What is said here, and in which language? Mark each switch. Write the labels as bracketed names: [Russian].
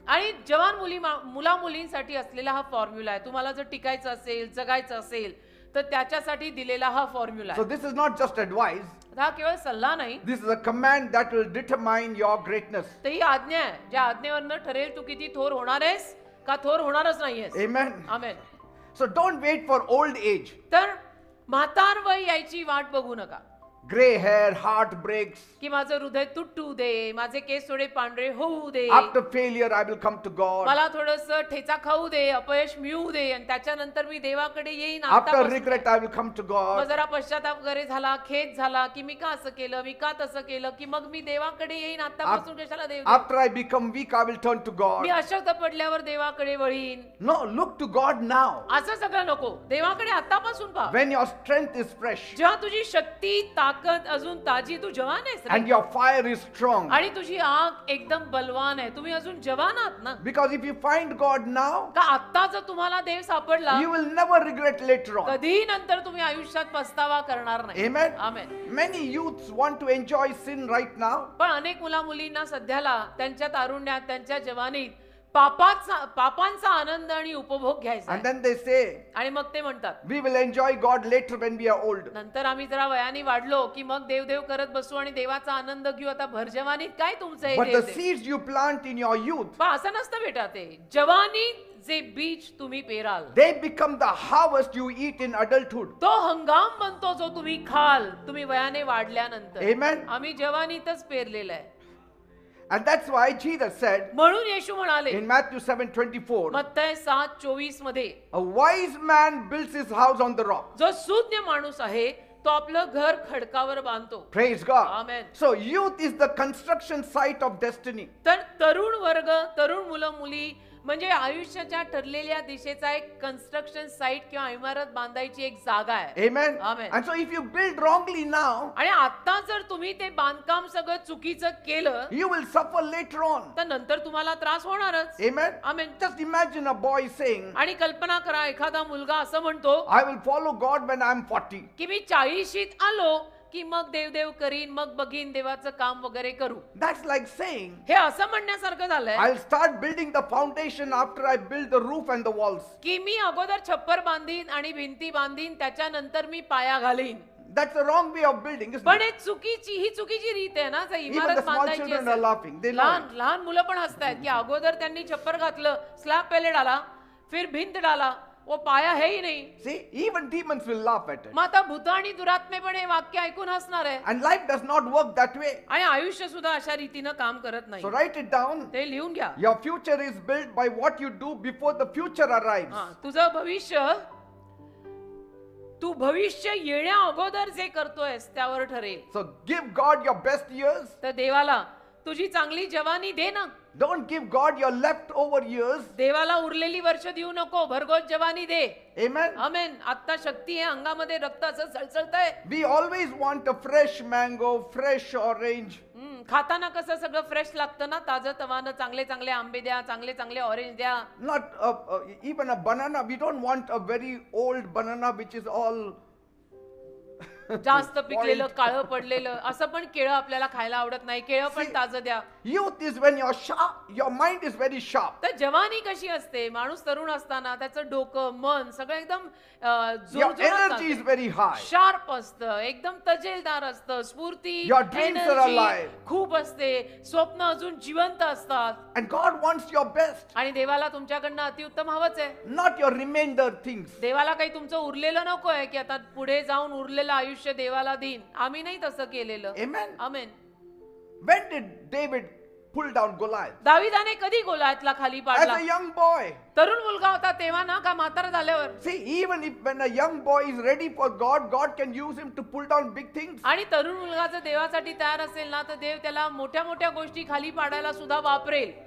[Marathi] आणि जवान मुला मुलींसाठी असलेला हा फॉर्म्युला आहे. तुम्हाला जर टिकायचं असेल, जगायचं असेल तर त्याच्यासाठी दिलेला हा फॉर्म्युला [English] So [Marathi] आहे. [English] this is not just advice. [Marathi] हा केवळ सल्ला नाही, [English] This is a command that will determine your greatness. [Marathi] तर ही आज्ञा आहे. ज्या आज्ञेवरनं ठरेल तू किती थोर होणार आहेस का थोर होणारच नाहीयेस. [English] Amen. [Marathi] Amen. [English] So don't wait for old age. [Marathi] तर म्हातार वय यायची वाट बघू नका. [English] Gray hair, heart breaks. [Marathi] की माझं हृदय तुटू दे, माझे केस थोडे पांढरे होऊ दे, [English] After failure, I will come to God. [Marathi] मला थोडस ठेचा खाऊ दे, अपयश मिळू दे आणि त्याच्यानंतर मी देवाकडे येईन. [English] After [Marathi] आतापासून [English] regret, I will come to [Marathi] मग [English] God. [Marathi] जरा पश्चाताप वगैरे झाला, खेद झाला की मी का असं केलं, मी का तसं केलं, की मग मी देवाकडे येईन. आतापासून कशाला देव. [English] After I become weak, I will turn to God. [Marathi] मी अशक्त पडल्यावर देवाकडे वळीन. [English] No, look to God now. [Marathi] असं सगळं नको. देवाकडे आतापासून पहा. [English] When your strength is fresh [Marathi] जेव्हा तुझी शक्ती, ताकद अजून ताजी, तू जवान आहेस रे. [English] and your fire is strong. [Marathi] आणि तुझी आग एकदम बलवान आहे. तुम्ही अजून जवान आहात ना. [English] Because if you find God now, [Marathi] का आता जर तुम्हाला देव सापडला [English] you will never regret later on. [Marathi] कधीही नंतर तुम्ही आयुष्यात पस्तावा करणार नाही. [English] Amen. [Marathi] Amen. [English] Many youths want to enjoy sin right now. [Marathi] पण अनेक मुला मुलींना सध्याला त्यांच्या तारुण्यात, त्यांच्या जवानीत पापांचा आनंद आणि उपभोग घ्यायचा [English] And [Marathi] आहे. [English] then they say, [Marathi] आणि मग ते म्हणतात [English] we will enjoy God later when we are old. [Marathi] नंतर आम्ही जरा वयाने वाढलो की मग देव करत बसू आणि देवाचा आनंद घेऊ. आता भरजवानीत काय तुमचं हे [English] But the [Marathi] Dev? [English] seeds you plant in your youth, [Marathi] पण असं नसतं बेटा, ते जवानीत जे बीज तुम्ही पेराल [English] they become the harvest you eat in adulthood. [Marathi] तो हंगाम बनतो जो तुम्ही खाल तुम्ही वयाने वाढल्यानंतर. [English] Amen. [Marathi] आम्ही जवानीतच पेरलेलं आहे. [English] And that's why Jesus said [Marathi] म्हणून येशू म्हणाले [English] in Matthew 7:24, [Marathi] मत्तय 7:24 मध्ये, [English] a wise man builds his house on the rock. [Marathi] जो सुज्ञ माणूस आहे तो आपलं घर खडकावर बांधतो. [English] Praise God. Amen. So youth is the construction site of destiny. [Marathi] तर तरुण वर्ग, तरुण मुलं मुली म्हणजे आयुष्याच्या ठरलेल्या दिशेचा एक कन्स्ट्रक्शन साइट किंवा इमारत बांधायची एक जागा आहे. [English] Amen. Amen. And so if you build wrongly now, [Marathi] आणि आता जर तुम्ही ते बांधकाम सगळं चुकीचं केलं [English] you will suffer later on. [Marathi] तर नंतर तुम्हाला त्रास होणारच. [English] Amen. Amen. Just imagine a boy saying, [Marathi] आणि कल्पना करा, एखादा मुलगा असं म्हणतो [English] I will follow God when I am 40. [Marathi] की मी 40शीत आलो की मग देव करीन, मग बघीन देवाचं काम वगैरे करू. [English] That's like saying, [Marathi] हे असं म्हणण्यासारखं झालंय [English] I'll start building the foundation after I build the roof and the walls. [Marathi] की मी अगोदर छप्पर बांधीन आणि भिंती बांधीन, त्याच्यानंतर मी पाया घालीन. [English] That's the wrong way of building, isn't [Marathi] पण [English] it? [Marathi] ही चुकीची रीत आहे ना. जर [English] Even the [Marathi] इमारत [English] small [Marathi] बांधायची [English] children are [Marathi] असेल, [English] laughing. They know it. [Marathi] लहान मुलं पण हसतायत की अगोदर त्यांनी छप्पर घातलं, [Hindi] स्लॅब पहले डाला, फिर भिंत डाला, वो पाया है ही नहीं. [English] See, even demons will laugh at it. [Marathi] मग आता भूत आणि दुरात्मे पण हे वाक्य ऐकून हसणार आहे. [English] And life does not work that way. [Marathi] आणि आयुष्य सुद्धा अशा रीतीनं काम करत नाही. [English] So write it down. [Marathi] ते लिहून घ्या. [English] Your future is built by what you do before the future arrives. [Marathi] तुझं भविष्य, तू भविष्य येण्या अगोदर जे करतोयस त्यावर ठरेल. [English] So give God your best years. [Marathi] तर देवाला तुझी चांगली जवानी दे ना. [English] Don't give God your leftover years. [Marathi] देवाला उरलेली वर्ष देऊ नको, भरघोस जवानी दे. [English] Amen. [Marathi] आमेन. आता शक्ती आहे अंगामध्ये, रक्ताचं सळसळतंय. [English] We always want a fresh mango, fresh orange. [Marathi] खाताना कसं सगळं फ्रेश लागतं ना, ताजं तवानं, चांगले आंबे द्या, चांगले ऑरेंज द्या. [English] Not even a banana. We don't want a very old banana which is all [Marathi] जास्त पिकलेलं, काळं पडलेलं असं पण केळं आपल्याला खायला आवडत नाही. केळं पण ताजं द्या. [English] Youth is when you're sharp, your mind is very sharp. [Marathi] तर जवानी कशी असते, माणूस तरुण असताना त्याचं डोकं, मन सगळं एकदम [English] Your energy is very high. [Marathi] Sharp असतं, एकदम तजेलदार असतं, स्फूर्ती, [English] Your dreams are [Marathi] energy [English] alive. [Marathi] खूप असते, स्वप्न अजून जिवंत असतात. [English] And God wants your best, [Marathi] आणि देवाला तुमच्याकडनं अतिउत्तम हवंच आहे. not your remainder things. देवाला काही तुमचं उरलेलं नको आहे की आता पुढे जाऊन उरलेलं आयुष्य देवाला देईन. आम्ही नाही तसं केलेलं. [English] Amen. [Marathi] Amen. [English] When did David pull down Goliath? [Marathi] दाविदाने कधी गोलायतला खाली [English] As [Marathi] पाडला? [English] a young boy. [Marathi] तरुण मुलगा होता तेव्हा ना, का म्हातारा झाल्यावर? [English] See, even if when a young boy is ready for God, God can use him to pull down big things. [Marathi] आणि तरुण मुलगा जर देवासाठी तयार असेल ना, तर देव त्याला मोठ्या गोष्टी खाली पाडायला सुद्धा वापरेल.